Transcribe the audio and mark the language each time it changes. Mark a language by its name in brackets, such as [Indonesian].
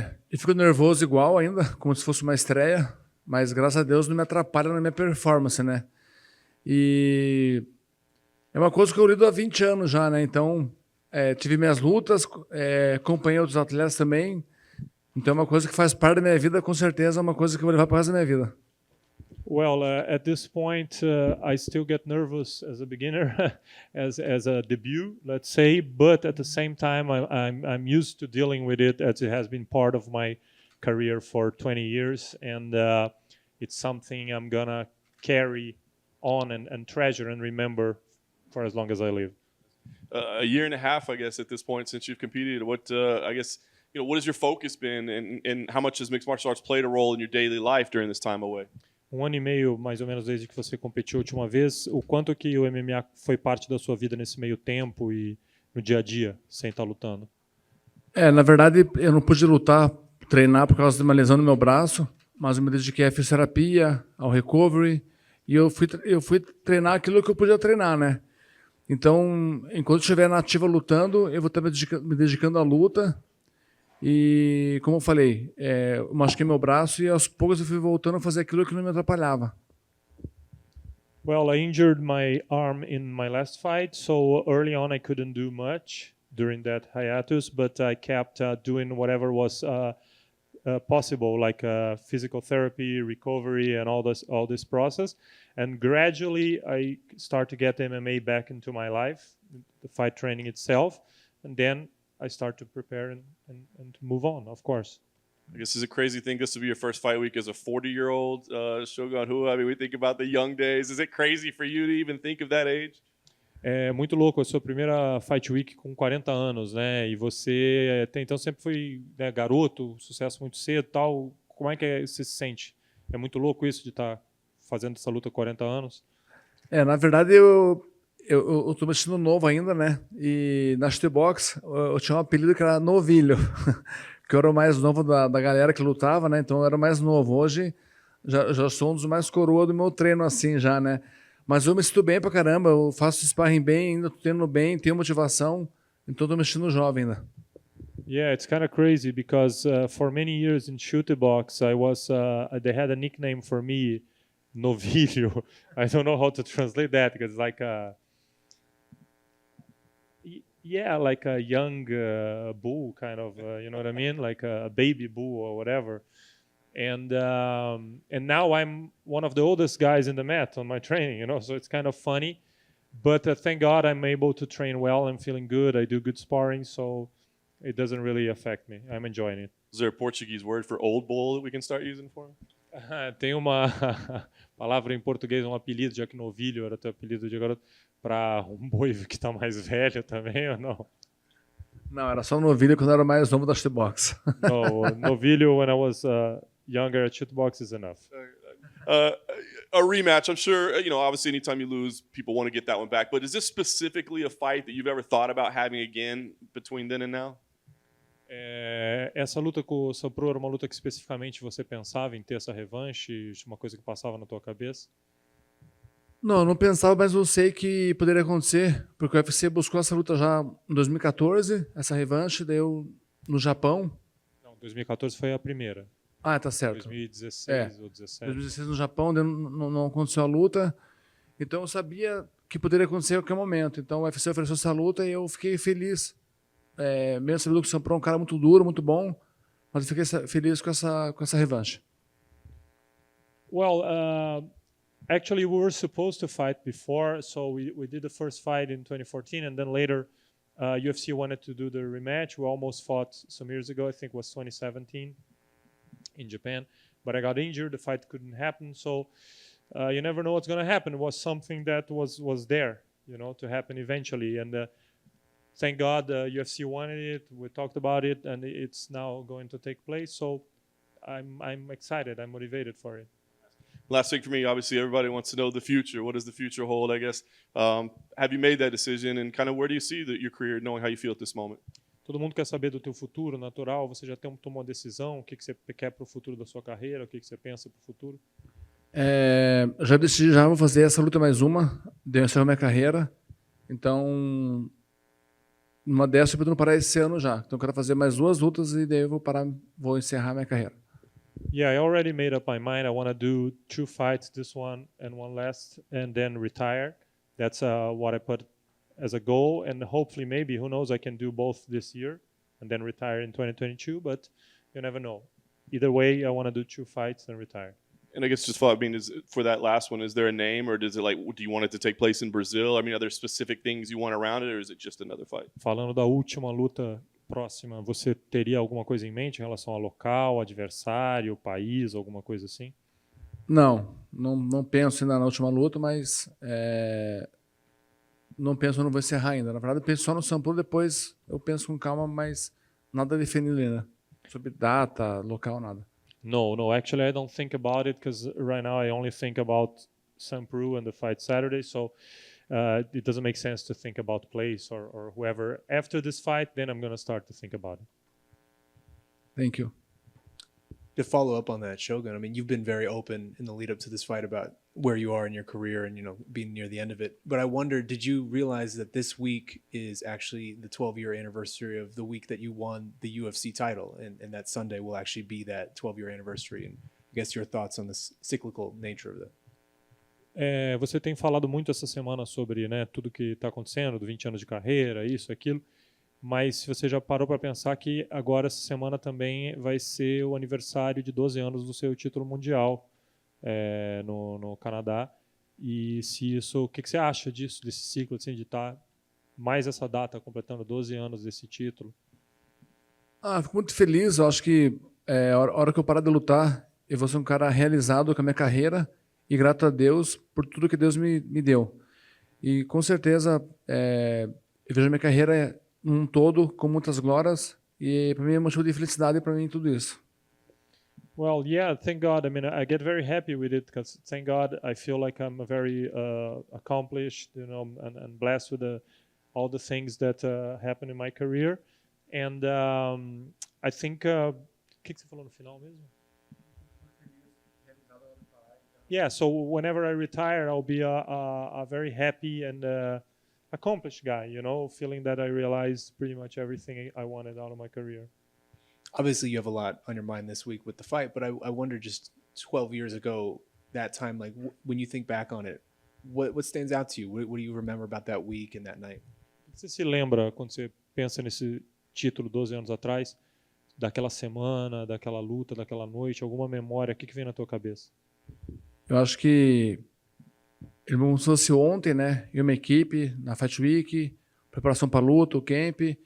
[Portuguese] Eu fico nervoso igual ainda, como se fosse uma estreia, mas graças a Deus não me atrapalha na minha performance, né? E é uma coisa que eu lido há 20 anos já, né? Então, tive minhas lutas, acompanhei outros atletas também. Então é uma coisa que faz parte da minha vida, com certeza é uma coisa que eu vou levar para o resto da minha vida. [English] Well, at this point, I still get nervous as a beginner, as a debut, let's say. But at the same time, I'm used to dealing with it, as it has been part of my career for 20 years, and it's something I'm gonna carry on and treasure and remember for as long as I live. A year and a half, I guess, at this point since you've competed. What I guess, what has your focus been, and how much has mixed martial arts played a role in your daily life during this time away? [Portuguese] 1 ano e meio, mais ou menos, desde que você competiu a última vez. O quanto que o MMA foi parte da sua vida nesse meio tempo e no dia a dia, sem estar lutando? Na verdade, eu não pude lutar, treinar por causa de uma lesão no meu braço, mas eu me dediquei à fisioterapia, ao recovery, e eu fui treinar aquilo que eu podia treinar, né? Então, enquanto eu estiver na ativa lutando, eu vou estar me dedicando à luta. E, como eu falei, eu machuquei meu braço e aos poucos eu fui voltando a fazer aquilo que não me atrapalhava. [English] Well, I injured my arm in my last fight, so early on I couldn't do much during that hiatus, but I kept doing whatever was possible, like physical therapy, recovery, and all this process. And gradually I start to get MMA back into my life, the fight training itself, and then I start to prepare and to move on, of course. I guess it's a crazy thing. This will be your first fight week as a 40-year-old Shogun Rua. I mean, we think about the young days. Is it crazy for you to even think of that age? [Portuguese] É muito louco, a sua primeira Fight Week com 40 anos, né? E você então sempre foi, né, garoto, sucesso muito cedo, tal. Como é que você se sente? É muito louco isso de estar fazendo essa luta há 40 anos? Na verdade, eu tô me sentindo novo ainda, né? E na shootbox eu tinha um apelido que era Novilho, que eu era o mais novo da galera que lutava, né? Então eu era o mais novo. Hoje já sou um dos mais coroa do meu treino, assim, já, né? Mas eu me sinto bem pra caramba, eu faço sparring bem, ainda tô treinando bem, tenho motivação, então tô me sentindo jovem ainda. [English] Yeah, it's kind of crazy because for many years in shootbox, I was they had a nickname for me, Novilho. I don't know how to translate that because like like a young bull kind of, you know what I mean? Like a baby bull or whatever. And now I'm one of the oldest guys in the mat on my training, you know, so it's kind of funny. But thank God I'm able to train well. I'm feeling good. I do good sparring, so it doesn't really affect me. I'm enjoying it. Is there a Portuguese word for old bull that we can start using for him? [Portuguese] Tem uma palavra em português, um apelido, já que novilho era teu apelido de garoto, para um boi que está mais velho também, ou não? Não, era só novilho quando eu era mais novo da shootbox. [English] No, novilho when I was younger at shootbox is enough. A rematch, I'm sure, obviously anytime you lose, people want to get that one back. But is this specifically a fight that you've ever thought about having again between then and now? [Portuguese] Essa luta com o Sapro era uma luta que especificamente você pensava em ter essa revanche? Uma coisa que passava na tua cabeça? Não, não pensava, mas eu sei que poderia acontecer, porque o UFC buscou essa luta já em 2014, essa revanche, daí eu no Japão. Não, 2014 foi a primeira. Ah, tá certo. 2016 ou 2017. 2016 no Japão, não aconteceu a luta. Então eu sabia que poderia acontecer a qualquer momento. Então o UFC ofereceu essa luta e eu fiquei feliz. Mesmo sabendo que o Sampron é um cara muito duro, muito bom, mas eu fiquei feliz com essa revanche. [English] Well, actually we were supposed to fight before, so we did the first fight in 2014, and then later UFC wanted to do the rematch. We almost fought some years ago, I think it was 2017 in Japan, but I got injured, the fight couldn't happen, so you never know what's going to happen. It was something that was there, to happen eventually, and thank God UFC wanted it, we talked about it, and it's now going to take place, so I'm excited, I'm motivated for it. Last thing for me, obviously everybody wants to know the future. What does the future hold, I guess? Have you made that decision, and kind of where do you see your career, knowing how you feel at this moment? [Portuguese] Todo mundo quer saber do teu futuro natural, você já tomou uma decisão, o que você quer para o futuro da sua carreira, o que você pensa para o futuro? Já decidi, já vou fazer essa luta mais uma, deu encerrar minha carreira, então numa dessa eu pretendo parar esse ano já. Então eu quero fazer mais 2 lutas e daí eu vou encerrar minha carreira. [English] Yeah, I already made up my mind. I want to do 2 fights, this one and one last, and then retire. That's what I put as a goal, and hopefully, maybe, who knows, I can do both this year and then retire in 2022, but you never know. Either way, I want to do 2 fights and retire. And I guess just follow, I mean, for that last one, is there a name, or does it do you want it to take place in Brazil? I mean, are there specific things you want around it, or is it just another fight? [Portuguese] Falando da última luta próxima, você teria alguma coisa em mente em relação ao local, adversário, país, alguma coisa assim? Não penso ainda na última luta, mas não penso, não vou encerrar ainda. Na verdade, eu penso só no São Paulo, depois eu penso com calma, mas nada definido ainda. Sobre data, local, nada. [English] No, actually I don't think about it because right now I only think about Sampru and the fight Saturday, so it doesn't make sense to think about place or whoever. After this fight, then I'm going to start to think about it. Thank you. To follow up on that, Shogun, I mean, you've been very open in the lead up to this fight about where you are in your career and, being near the end of it. But I wonder, did you realize that this week is actually the 12-year anniversary of the week that you won the UFC title? And that Sunday will actually be that 12-year anniversary. And I guess your thoughts on the cyclical nature of that. [Portuguese] Você tem falado muito essa semana sobre, né, tudo que está acontecendo, do 20 anos de carreira, isso, aquilo. Mas você já parou para pensar que agora essa semana também vai ser o aniversário de 12 anos do seu título mundial no Canadá. E se isso, o que você acha disso, desse ciclo, assim, de estar mais essa data, completando 12 anos desse título? Fico muito feliz. Eu acho que a hora que eu parar de lutar, eu vou ser um cara realizado com a minha carreira e grato a Deus por tudo que Deus me deu. E com certeza eu vejo a minha carreira num todo com muitas glórias e para mim é motivo de felicidade para mim tudo isso. [English] Well, yeah, thank God. I mean, I get very happy with it because thank God I feel like I'm a very accomplished, and blessed with all the things that happened in my career. And I think, [Portuguese] o que você falou no final mesmo? [English] Yeah, so whenever I retire, I'll be a very happy and accomplished guy, feeling that I realized pretty much everything I wanted out of my career. Obviously, you have a lot on your mind this week with the fight, but I wonder, just 12 years ago, that time, like when you think back on it, what stands out to you? What do you remember about that week and that night? [Portuguese] Você se lembra, quando você pensa nesse título 12 anos atrás, daquela semana, daquela luta, daquela noite, alguma memória, o que vem na tua cabeça? Eu acho que ele como se fosse ontem, né? E uma equipe na Fight Week, preparação para a luta, o camp.